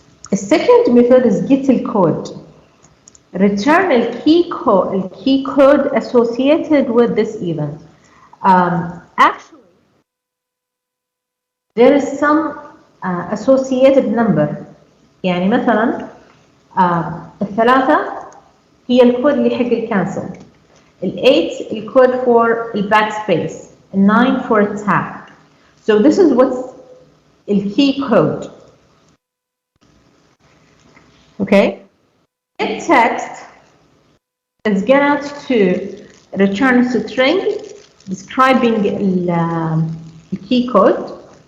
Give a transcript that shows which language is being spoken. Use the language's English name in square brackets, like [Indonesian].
[English] The second method is get the code. Return the key code associated with this event. Actually, there is some associated number. [Arabic] يعني مثلا الثلاثة هي الكود اللي حق الكانسل. ال8 الكود [English] for the backspace. ال9 for tab. So this is what's the key code. Okay. Get text is going to return a string describing the key code.